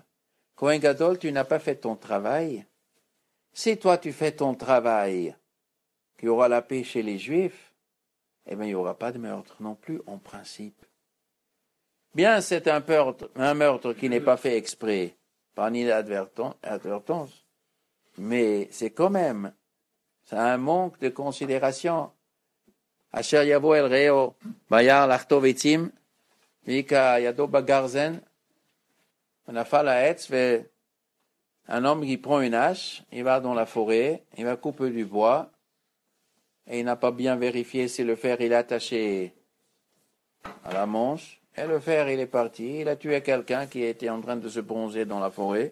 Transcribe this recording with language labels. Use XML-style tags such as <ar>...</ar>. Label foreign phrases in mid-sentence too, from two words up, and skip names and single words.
<he>כהן גדול,</he> <fr>tu n'as pas fait ton travail. Si toi, tu fais ton travail, qu'il y aura la paix chez les Juifs, eh bien, il n'y aura pas de meurtre non plus, en principe. Bien, c'est un meurtre qui n'est pas fait exprès, par inadvertance, mais c'est quand même, c'est un manque de considération.</fr> <he>אשר יבא אל רעהו ביער לחטב עצים ונדחה ידו בגרזן נפל העץ,</he> <fr>un homme qui prend une hache, il va dans la forêt, il va couper du bois, et il n'a pas bien vérifié si le fer il est attaché à la manche, et le fer il est parti, il a tué quelqu'un qui était en train de se bronzer dans la forêt.</fr>